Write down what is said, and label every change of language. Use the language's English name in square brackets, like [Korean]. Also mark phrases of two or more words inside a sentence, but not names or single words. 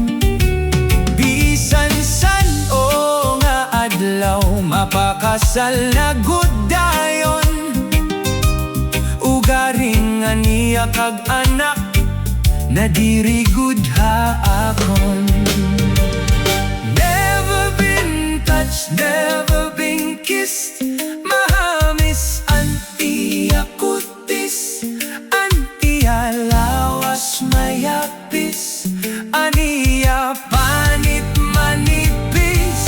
[Waray] Bisan san o nga adlaw, mapakasal na gudayon. Ugaring aniya kag anak, na diri gud haakon. [English] Never been touched, never been kissed, [Waray] mahamis an iya kutis, an iya lawas mayapis, aniya panit manipis.